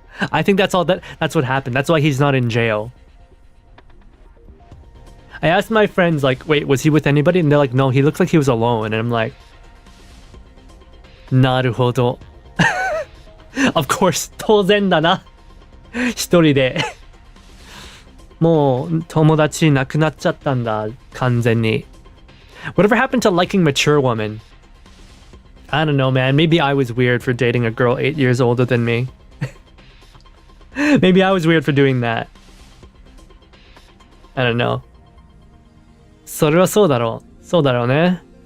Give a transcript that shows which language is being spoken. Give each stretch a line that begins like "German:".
English: I think that's what happened. That's why he's not in jail. I asked my friends, like, wait, was he with anybody? And they're like, no, he looks like he was alone. And I'm like, naruhodo. Of course,
Japanese: 当然だな。一人で。もう友達なくなっちゃったんだ、完全に。
English: Whatever happened to liking mature women? I don't know, man. Maybe I was weird for dating a girl 8 years older than me. Maybe I was weird for doing that. I don't know.
Japanese: それはそうだろう。そうだろうね。